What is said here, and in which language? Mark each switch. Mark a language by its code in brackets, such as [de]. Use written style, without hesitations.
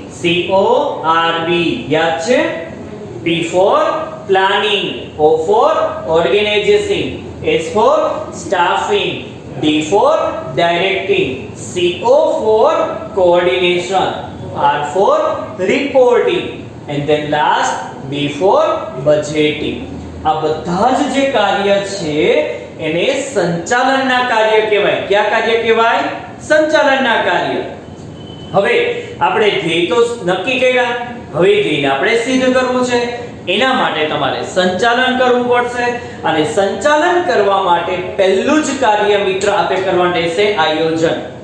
[gu] POSBCORB યાદ છે? [en] P for planning, O for organizing, S for staffing, D for directing, CO for coordination, R for reporting, and then last B for budgeting. [gu] આ બધા જ જે કાર્ય છે એને સંચાલનના કાર્ય કહેવાય. કયા કાર્ય કહેવાય? સંચાલનના કાર્ય. હવે આપણે ધ્યેય તો નક્કી કર્યા, હવે ધ્યેયને આપણે સિદ્ધ કરવું છે. એના માટે તમારે સંચાલન કરવું પડશે અને સંચાલન કરવા માટે પહેલું જ કાર્ય મિત્ર આપે કરવાનું રહેશે આયોજન.